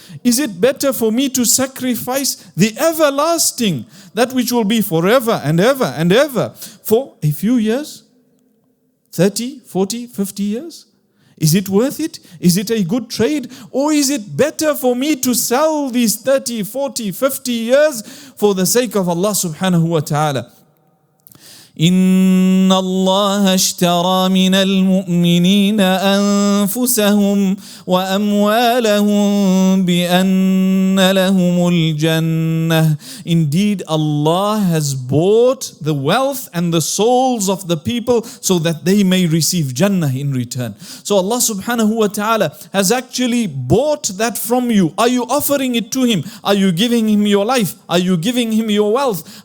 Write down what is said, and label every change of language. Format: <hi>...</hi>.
<en>Is it better for me to sacrifice the everlasting, that which will be forever and ever and ever, for a few years? 30, 40, 50 years? Is it worth it? Is it a good trade? Or is it better for me to sell these 30, 40, 50 years for the sake of Allah subhanahu wa ta'ala?</en> <ar>إن الله اشترى من المؤمنين أنفسهم وأموالهم بأن لهم الجنة.</ar> <en>Indeed, Allah has bought the wealth and the souls of the people so that they may receive Jannah in return. So Allah subhanahu wa ta'ala has actually bought that from you. Are you offering it to Him? Are you giving Him your life? Are you giving Him your wealth?</en>